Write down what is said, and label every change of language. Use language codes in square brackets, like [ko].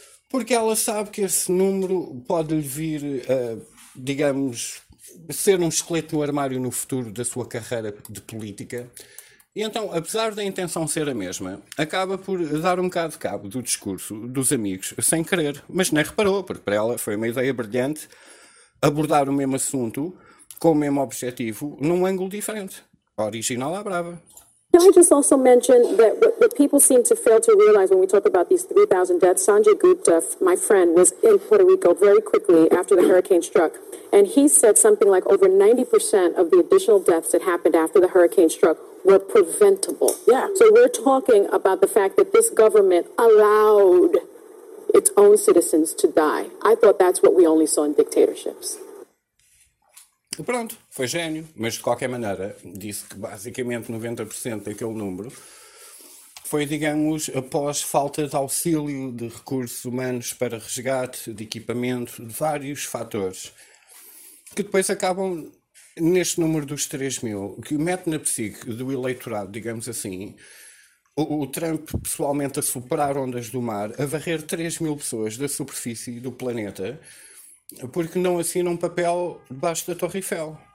[pt] Porque ela sabe que esse número pode lhe vir, digamos, ser um esqueleto no armário no futuro da sua carreira de política. E então, apesar da intenção ser a mesma, acaba por dar um bocado de cabo do discurso dos amigos, sem querer. Mas nem reparou, porque para ela foi uma ideia brilhante abordar o mesmo assunto, com o mesmo objetivo, num ângulo diferente. Original à brava. [en] Can I just also mention that what people seem to fail to realize when we talk about these 3,000 deaths, Sanjay Gupta, my friend, was in Puerto Rico very quickly after the hurricane struck. And he said something like over 90% of the additional deaths that happened after the hurricane struck were preventable. Yeah. So we're talking about the fact that this government allowed its own citizens to die. I thought that's what we only saw in dictatorships. [pt] Pronto, foi gênio, mas de qualquer maneira disse que basicamente 90% daquele número foi, digamos, após falta de auxílio de recursos humanos para resgate, de equipamento, de vários fatores, que depois acabam neste número dos 3 mil, que mete na psique do eleitorado, digamos assim, o Trump pessoalmente a superar ondas do mar, a varrer 3 mil pessoas da superfície do planeta, porque não assina um papel debaixo da Torre Eiffel.